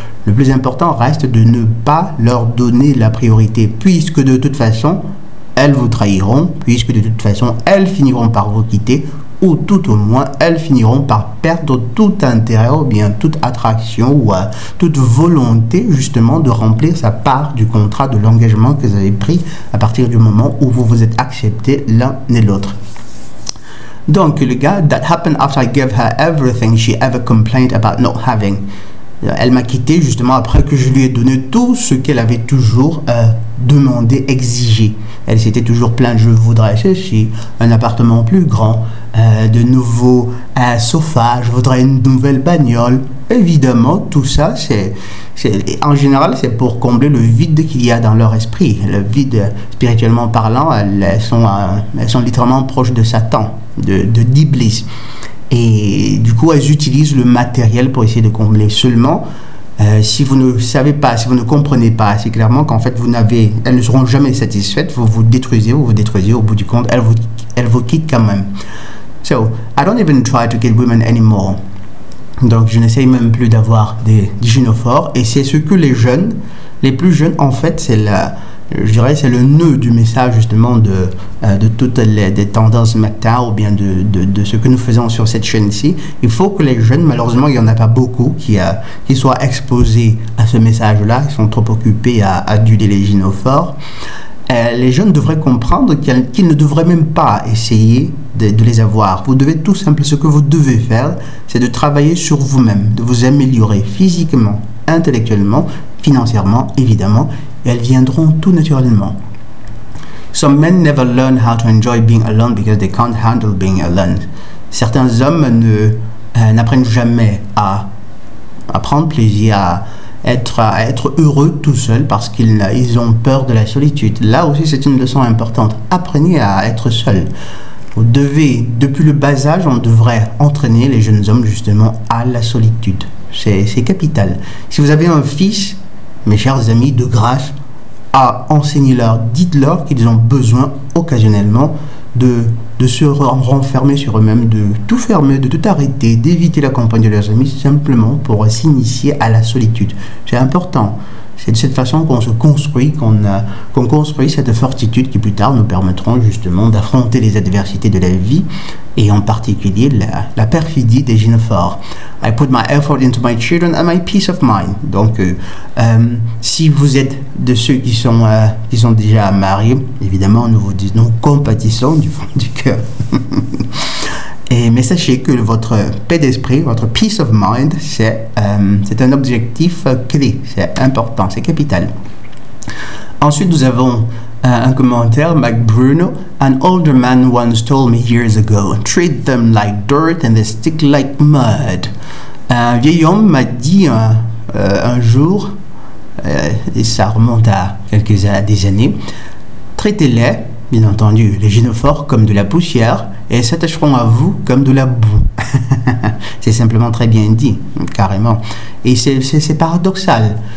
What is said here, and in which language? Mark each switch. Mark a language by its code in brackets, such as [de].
[fr] Le plus important reste de ne pas leur donner la priorité, puisque de toute façon, elles vous trahiront, puisque de toute façon, elles finiront par vous quitter, ou tout au moins, elles finiront par perdre tout intérêt ou bien toute attraction ou toute volonté justement de remplir sa part du contrat, de l'engagement que vous avez pris à partir du moment où vous vous êtes acceptés l'un et l'autre. Donc, le gars, [en] that happened after I gave her everything she ever complained about not having. [fr] Elle m'a quitté justement après que je lui ai donné tout ce qu'elle avait toujours demandé, exigé. Elle s'était toujours plainte, je voudrais ceci, un appartement plus grand, de nouveaux sofas, je voudrais une nouvelle bagnole. Évidemment, tout ça, en général, c'est pour combler le vide qu'il y a dans leur esprit. Le vide, spirituellement parlant, elles sont littéralement proches de Satan, d'Iblis. Et du coup, elles utilisent le matériel pour essayer de combler. Seulement, si vous ne savez pas, si vous ne comprenez pas assez clairement qu'en fait, elles ne seront jamais satisfaites, vous vous détruisez, au bout du compte, elles vous quittent quand même. [en] So, I don't even try to get women anymore. [fr] Donc, je n'essaye même plus d'avoir des gynophores. Et c'est ce que les plus jeunes, en fait, je dirais c'est le nœud du message justement de toutes des tendances MGTOW ou bien de ce que nous faisons sur cette chaîne-ci. Il faut que les jeunes, malheureusement il n'y en a pas beaucoup qui soient exposés à ce message-là, ils sont trop occupés à aduler les gynophores. Les jeunes devraient comprendre qu'ils ne devraient même pas essayer de les avoir. Vous devez tout simplement, ce que vous devez faire, c'est de travailler sur vous-même, de vous améliorer physiquement, intellectuellement, financièrement, évidemment, et elles viendront tout naturellement. [en] Some men never learn how to enjoy being alone because they can't handle being alone. [fr] Certains hommes n'apprennent jamais à prendre plaisir, à être heureux tout seul parce qu'ils ont peur de la solitude. Là aussi, c'est une leçon importante. Apprenez à être seul. Vous devez, depuis le bas âge, on devrait entraîner les jeunes hommes justement à la solitude. C'est capital. Si vous avez un fils, mes chers amis, de grâce, enseignez-leur, dites-leur qu'ils ont besoin occasionnellement de se renfermer sur eux-mêmes, de tout fermer, de tout arrêter, d'éviter la compagnie de leurs amis, simplement pour s'initier à la solitude. C'est important. C'est de cette façon qu'on se construit, qu'on construit cette fortitude qui plus tard nous permettront justement d'affronter les adversités de la vie et en particulier la perfidie des gynophores. [en] I put my effort into my children and my peace of mind. [fr] Donc, si vous êtes de ceux qui sont déjà mariés, évidemment, nous compatissons du fond du cœur. Mais sachez que votre paix d'esprit, votre [en] peace of mind, [fr] c'est un objectif clé, c'est important, c'est capital. Ensuite, nous avons un commentaire, Mac Bruno. [en] An older man once told me years ago, treat them like dirt and they stick like mud. [fr] Un vieil homme m'a dit un jour, et ça remonte à des années, traitez-les, bien entendu, les gynophores comme de la poussière, et s'attacheront à vous comme de la boue. C'est simplement très bien dit, carrément. Et c'est paradoxal.